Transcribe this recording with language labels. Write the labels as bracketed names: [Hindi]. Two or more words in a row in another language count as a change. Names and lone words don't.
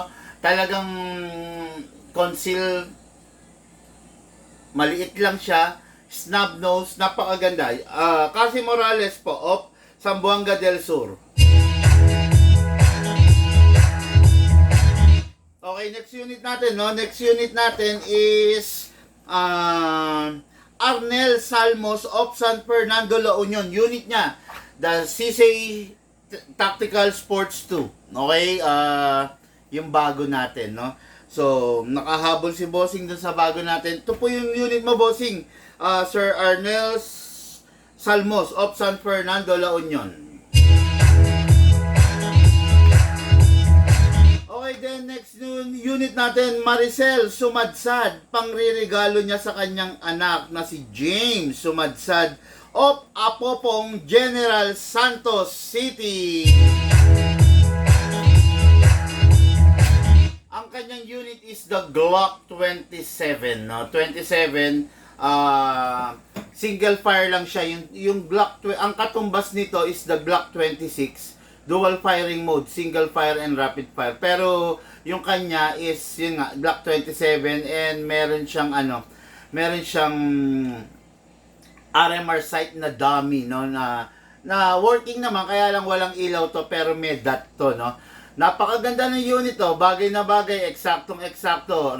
[Filipino] Talagang conceal, maliit lang siya, [English] snub nose, [Filipino] napakaganda. Cassie Morales po, of Zamboanga del Sur. Okay, [English] next unit [Filipino] natin, no? [English] Next unit [Filipino] natin is Arnel Salmos of San Fernando, La Union. Unit niya, [English] the CC Tactical Sports 2. [Filipino] Okay, yung bago natin, no? So, nakahabol si Bossing dun sa bago natin. Ito po yung unit mo, Bossing. Sir Arnel Salmos of San Fernando, La Union. Okay, then [English] next unit [Filipino] natin, Maricel Sumadsad. Pangririgalo niya sa kanyang anak na si James Sumadsad of Apopong, General Santos City. Ang kanyang unit [English] is the Glock 27, [Filipino] no? 27, [English] single fire [Filipino] lang siya. Yung Glock, ang katumbas nito [English] is the Glock 26, dual firing mode, single fire and rapid fire. [Filipino] Pero yung kanya is yun nga, Glock 27, and meron siyang meron siyang RMR sight na dummy, no, na na working naman, kaya lang walang ilaw to, pero may dot to, no? Napakaganda ng unit to, bagay na bagay, eksaktong-eksakto.